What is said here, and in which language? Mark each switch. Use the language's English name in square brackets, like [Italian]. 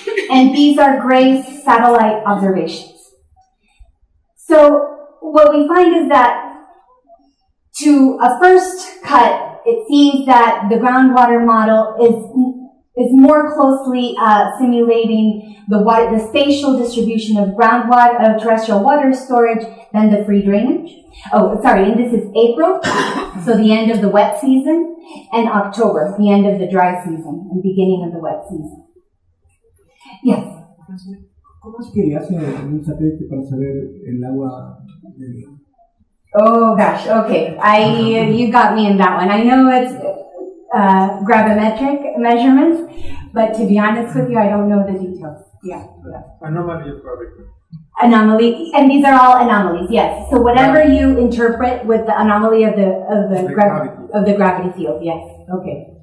[English] And these are GRACE satellite observations. So what we find is that to a first cut, it seems that the groundwater model is more closely simulating the spatial distribution of groundwater, of terrestrial water storage than the free drainage. Oh, sorry, and this is April, so the end of the wet season, and October, the end of the dry season, and beginning of the wet season. Yes. [Spanish] ¿Cómo es que le hace un satélite para saber el agua del... [English] Oh gosh, okay. You got me in that one. I know it's gravimetric measurements, but to be honest with you, I don't know the details. Yeah. Anomaly of gravity. Anomaly, and these are all anomalies. Yes. So whatever you interpret with the anomaly of the gravity field. Yes. Okay.